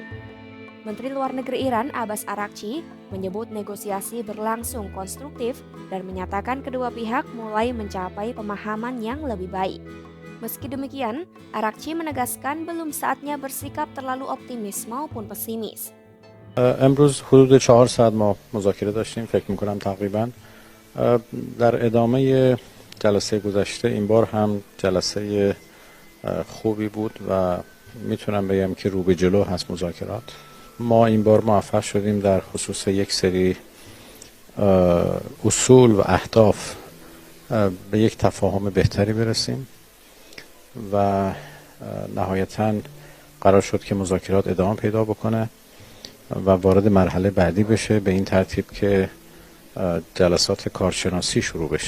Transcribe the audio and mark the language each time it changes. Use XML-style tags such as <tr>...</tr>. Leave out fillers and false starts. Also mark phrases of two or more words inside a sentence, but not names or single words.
<id>Menteri Luar Negeri Iran Abbas Araghchi menyebut negosiasi berlangsung konstruktif dan menyatakan kedua pihak mulai mencapai pemahaman yang lebih baik. Meski demikian, Araghchi menegaskan belum saatnya bersikap terlalu optimis maupun pesimis.</id> <fa>امروز حدود 4 ساعت ما مذاکره داشتیم فکر می‌کنم تقریبا در ادامه جلسه گذشته این بار هم جلسه خوبی بود و میتونم بگم که رو به جلو هست مذاکرات. ما این بار موفق شدیم در خصوص یک سری اصول و اهداف به یک تفاهم بهتری برسیم و نهایتاً قرار شد که مذاکرات ادامه پیدا بکنه و وارد مرحله بعدی بشه به این ترتیب که جلسات کارشناسی شروع بشه.</fa>